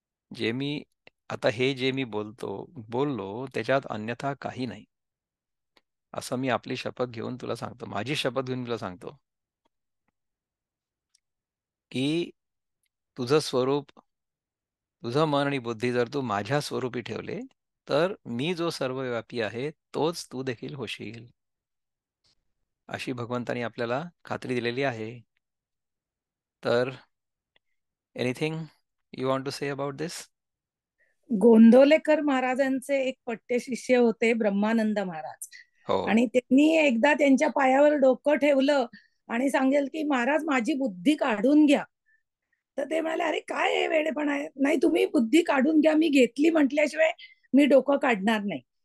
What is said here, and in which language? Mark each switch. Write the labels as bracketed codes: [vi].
[mr] जे मी आता हे जे मी बोललो त्याच्यात अन्यथा काही नाही असं मी आपली शपथ घेऊन तुला सांगतो, माझी शपथ घेऊन तुला सांगतो की तुझं स्वरूप, तुझं मन आणि बुद्धी जर तू माझ्या स्वरूपी ठेवले तर मी जो सर्वव्यापी आहे तोच तू देखील होशील, अशी भगवंतानी आपल्याला खात्री दिलेली आहे. [en] तर anything you want to say about this? [mr] गोंदवलेकर महाराजांचे एक पट्टे शिष्य होते ब्रह्मानंद महाराज. हो. आणि त्यांनी एकदा त्यांच्या पायावर डोकं ठेवलं आणि सांगेल की महाराज माझी बुद्धी काढून घ्या. तर ते म्हणाले, अरे काय हे वेडेपणा आहे, नाही तुम्ही बुद्धी काढून घ्या, मी घेतली म्हटल्याशिवाय मी डोकं काढणार नाही.